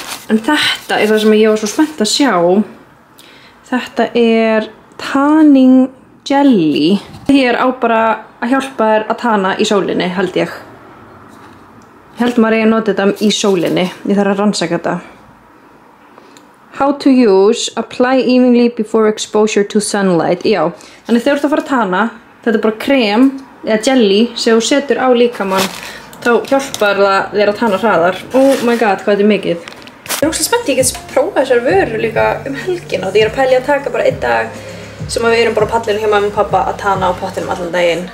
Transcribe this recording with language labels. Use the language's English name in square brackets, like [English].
[Icelandic] En þetta er það sem ég var svo spennt að sjá. Þetta er tanning jelly. Hér á bara að hjálpa þér að tana í sólinni, held ég. Ég held maður að nota þetta í sólinni. Ég þarf að rannsaka þetta. [English] How to use, apply evenly before exposure to sunlight. [Icelandic] Já, þannig þegar þú ert að fara að tana, þetta er bara krem eða jelly sem þú setur á líkamann, þá hjálpar það þér að tana hraðar. [English] Oh my god, [Icelandic] hvað þetta er mikið. Ég er óslega spennt, ég get prófað þessar vörur líka helgina og ég er að pæla að taka bara einn dag sem við erum bara á pallinu hjá mamma og pappa að tana á pottinum allan daginn.